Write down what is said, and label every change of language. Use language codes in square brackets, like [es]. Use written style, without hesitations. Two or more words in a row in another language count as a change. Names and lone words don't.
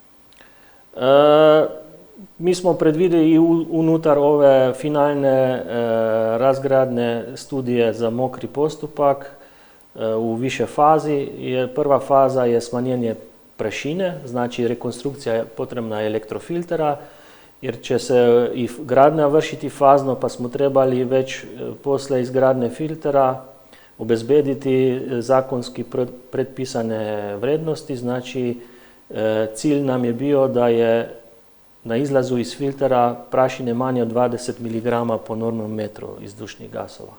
[sr] Ми смо предвидели и унутар ове финалне разградне студије за мокри поступак у више фази. Прва фаза е смањење прашине, значи реконструкција потребна електрофилтера, jer će se i gradnja vršiti fazno, pa smo trebali već posle izgradnje filtera obezbediti zakonski predpisane vrednosti. Znači, cilj nam je bio da je na izlazu iz filtera prašine manje od 20 mg po normnom metru izdušnih gasova.